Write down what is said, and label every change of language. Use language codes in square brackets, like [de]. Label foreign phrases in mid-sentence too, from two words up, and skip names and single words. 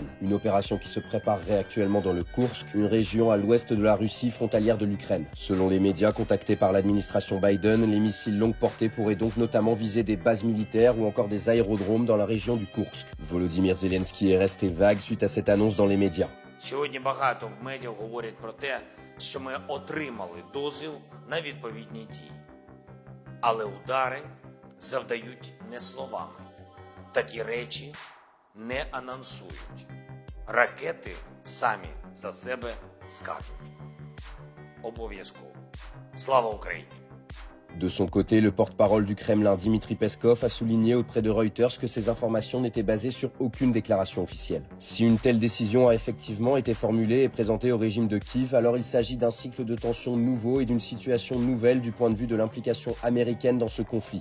[fr] Une opération qui se préparerait actuellement dans le Koursk, une région à l'ouest de la Russie frontalière de l'Ukraine. Selon les médias contactés par l'administration Biden, les missiles longue portée pourraient donc notamment viser des bases militaires ou encore des aérodromes dans la région du Koursk. Volodymyr Zelensky est resté vague suite à cette annonce dans les médias. [uk] Сьогодні багато в медіа говорять про те, що ми отримали дозвіл на відповідні дії. Але удари завдають не словами. Такі речі не анонсують. Ракети самі за себе скажуть. Обов'язково. Слава Україні! [fr] De son côté, le porte-parole du Kremlin, Dmitri Peskov, a souligné auprès de Reuters que ces informations n'étaient basées sur aucune déclaration officielle. Si une telle décision a effectivement été formulée et présentée au régime de Kiev, alors il s'agit d'un cycle de tensions nouveau et d'une situation nouvelle du point de vue de l'implication américaine dans ce conflit.